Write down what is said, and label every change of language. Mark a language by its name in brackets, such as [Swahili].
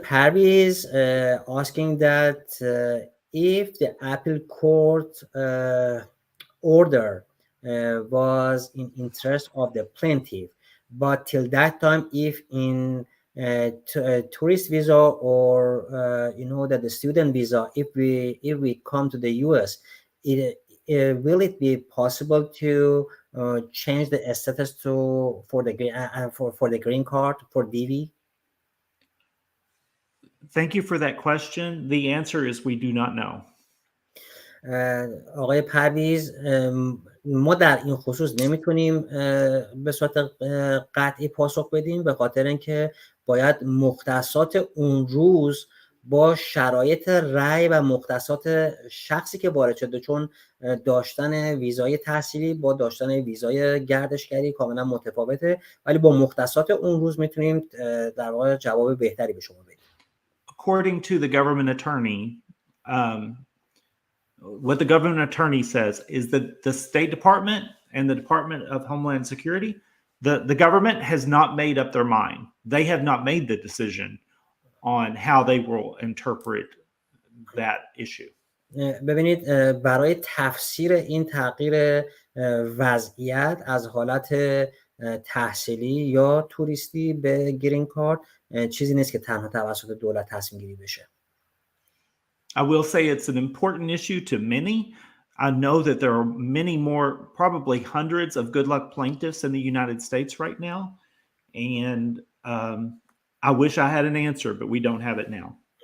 [English] Parviz asking that if the appeal court order was in interest of the plaintiff, but till that time, if in tourist visa or that the student visa, if we come to the U.S., will it be possible to change the status for the green card for DV? Thank you for that question. The answer is we do not know. [Persian] آقای پرویز، ما در این خصوص نمیتونیم به صورت قطعی پاسخ بدیم، به خاطر اینکه باید مختصات اون روز با شرایط رأی و مختصات شخصی که وارد شده، چون داشتن ویزای تحصیلی با داشتن ویزای گردشگری کاملا متفاوته، ولی با مختصات اون روز میتونیم در واقع جواب بهتری به شما بدیم. [English] According to the government attorney, what the government attorney says is that the State Department and the Department of Homeland Security, the government has not made up their mind. They have not made the decision on how they will interpret that issue. [Persian] ببینید، برای تفسیر این تغییر وضعیت از حالت تحصیلی یا توریستی به گرین کارت چیزی نیست که تنها توسط دولت تصمیم گیری بشه. [English] I will say it's an important issue to many. I know that there are many more, probably hundreds of good luck plaintiffs in the United States right now. And I wish I had an answer, but we don't have it now.